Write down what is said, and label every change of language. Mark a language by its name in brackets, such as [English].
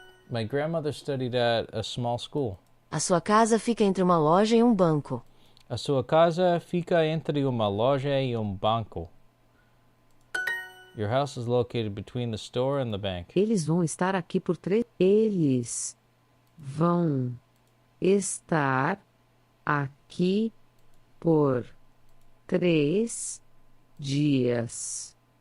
[English] My grandmother studied at a small school. [Portuguese] A sua casa fica entre uma loja e um banco. A sua casa fica entre uma loja e banco. [English] Your house is located between the store and the bank. [Portuguese] Eles vão estar aqui por 3. Eles vão estar aqui por 3 dias.